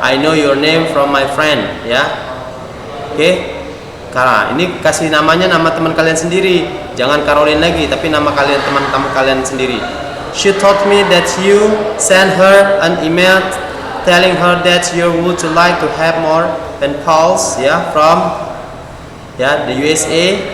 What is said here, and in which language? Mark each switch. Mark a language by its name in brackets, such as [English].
[English] I know your name from my friend ya. Oke. [Indonesian] Karena ini kasih namanya nama teman kalian sendiri. Jangan Caroline lagi, tapi nama kalian, teman-teman kalian sendiri. [English] She told me that you send her an email telling her that you would like to have more pen pals ya from the USA.